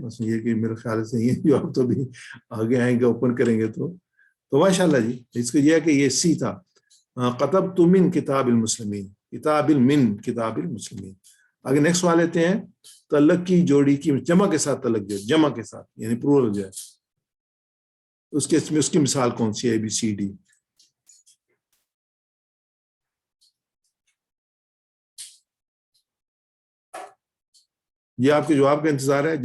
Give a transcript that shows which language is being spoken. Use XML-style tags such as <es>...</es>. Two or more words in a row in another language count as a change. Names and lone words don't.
<ur>بس یہ کہ میرے خیال سے یہ جواب تو بھی آگے آئیں گے اوپن کریں گے تو ماشاءاللہ جی. اس کو یہ ہے کہ یہ سی تھا.</ur> <ar>قطبت من کتاب المسلمین، کتاب من کتاب المسلمین.</ar> <ur>آگے نیکسٹ سوال لیتے ہیں. تعلق کی جوڑی کی جمع کے ساتھ تعلق جو ہے، جمع کے ساتھ یعنی پلورل جو ہے، اس کی مثال کون سی ہے؟ ABCD. یہ آپ کے جواب کا انتظار ہے.</ur>